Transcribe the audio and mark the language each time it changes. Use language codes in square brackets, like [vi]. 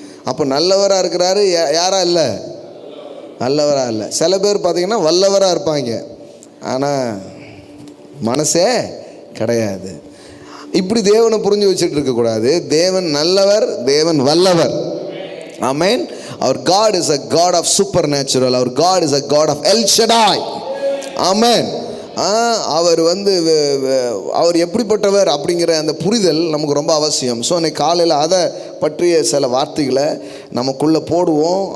[ta] அப்போ நல்லவராக இருக்கிறாரு, யாரா இல்லை, நல்லவராக இல்லை. சில பேர் பார்த்தீங்கன்னா வல்லவராக இருப்பாங்க, ஆனால் மனசே கிடையாது. இப்படி தேவனை புரிஞ்சு வச்சுட்டு இருக்கக்கூடாது. தேவன் நல்லவர், தேவன் வல்லவர். ஆமென். [en] Our God is a God of supernatural. Our God is a God of El Shaddai. Amen. [ta] அவர் அவர் எப்படிப்பட்டவர் அப்படிங்கிற அந்த புரிதல் நமக்கு ரொம்ப அவசியம். ஸோ அன்றைக்கி காலையில் அதை பற்றிய சில வார்த்தைகளை நமக்குள்ளே போடுவோம்.